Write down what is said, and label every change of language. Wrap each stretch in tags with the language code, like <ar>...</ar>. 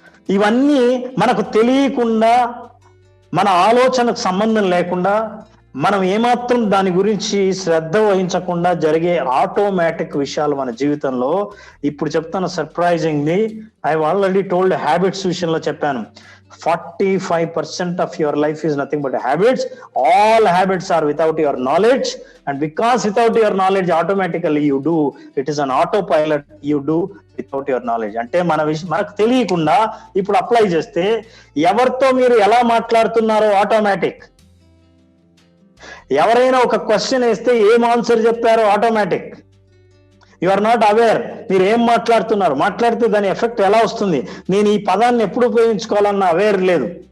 <te>ఇవన్నీ మనకు తెలియకుండా, మన ఆలోచనకు సంబంధం లేకుండా, మనం ఏమాత్రం దాని గురించి శ్రద్ధ వహించకుండా జరిగే ఆటోమేటిక్ విషయాలు మన జీవితంలో. ఇప్పుడు చెప్తాను surprisingly,</te> <en>I already told</en> <te>habits విషయంలో చెప్పాను.</te> <en>45% of your life is nothing but habits. All habits are without your knowledge, and because without your knowledge automatically you do, it is an autopilot, you do without your knowledge.</en> <te>అంటే మనకు తెలియకుండా ఇప్పుడు apply చేస్తే ఎవరితో మీరు ఎలా మాట్లాడుతున్నారో automatic. ఎవరైనా ఒక క్వశ్చన్ వేస్తే ఏం ఆన్సర్ చెప్పారో automatic.</te> <en>you are not aware,</en> <te>మీరు ఏం మాట్లాడితే దాని ఎఫెక్ట్ ఎలా వస్తుంది, నేను ఈ పదాన్ని ఎప్పుడు ఉపయోగించుకోవాలన్న అవేర్ లేదు.</te>